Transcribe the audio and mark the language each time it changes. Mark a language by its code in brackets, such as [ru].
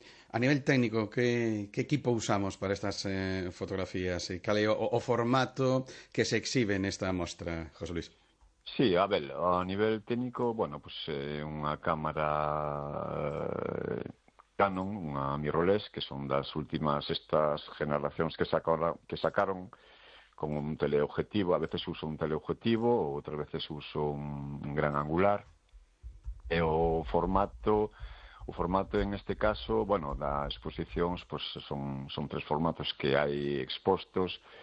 [es] A nivel técnico, ¿qué equipo usamos para estas fotografías? ¿Y cuál es o formato que se exhibe en esta muestra, José Luis? [gl] Sí, a ver, a nivel técnico, bueno, pues unha cámara Canon, unha mirrorless, que son das últimas estas generacións que sacaron con un teleobjetivo. A veces uso un teleobjetivo, outras veces uso un gran angular. E o formato en este caso, bueno, das exposicións, pues son tres formatos que hai expostos.